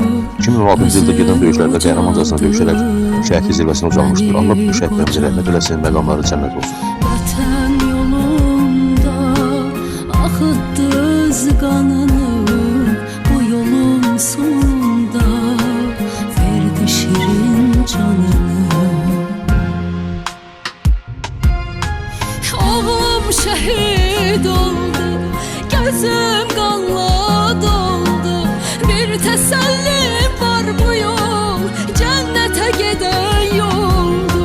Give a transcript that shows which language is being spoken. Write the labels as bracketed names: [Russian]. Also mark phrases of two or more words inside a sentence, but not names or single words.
[Azerbaijani] 2016-cı ildə gedən döyüşlərdə qəhrəmancasına döyüşərək şəhidlik zirvəsinə ucalmışdır. Allah bu şəhidlərimizə rəhmət eləsin, məqamları cənnət olsun. Vətən yolunda axıtdı öz qanını, bu yolun sonunda verdi şirin canını. [Turkish] Oğlum şehit oldu, gözüm kanla doldu. Bir tesellim var bu yol, cennete giden yoldu.